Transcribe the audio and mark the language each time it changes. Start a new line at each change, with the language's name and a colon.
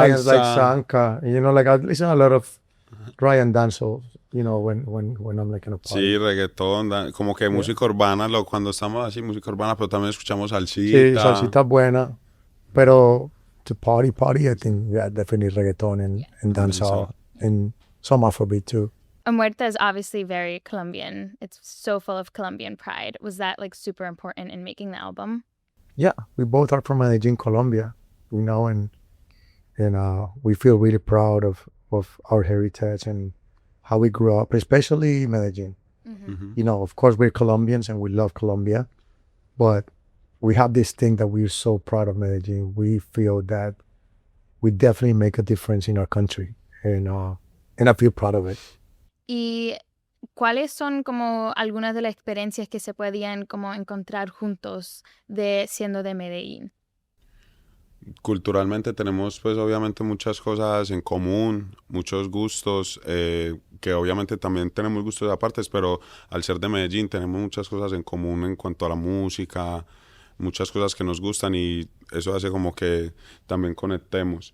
English: Ryan's like Sanka. I listen a lot of Ryan dancehall you know, when I'm like in a party.
Spanish: Sí, reggaetón, como que música urbana, cuando estamos así, música urbana, pero también escuchamos Sí, salsita. salsita buena, pero
English: to party, I think, yeah, definitely reggaeton and dancehall, and some Afrobeat too. Omerta is obviously very Colombian. It's so full of Colombian pride. Was that like super important in making the album? Yeah, we both are from Medellín, Colombia, you know, and we feel really proud of our heritage and how we grew up, especially Medellín. You know, of course, we're Colombians and we love Colombia, but we have this thing that we're so proud of Medellín. We feel that we definitely make a difference in our country, and I feel proud of it.
Spanish: ¿Y cuáles son como algunas de las experiencias que se podían como encontrar juntos siendo de Medellín? Culturalmente tenemos pues obviamente muchas cosas en común, muchos gustos, que obviamente también tenemos gustos apartes, pero al ser de Medellín tenemos muchas cosas en común en cuanto a la música, muchas cosas que nos gustan y eso hace como que también conectemos.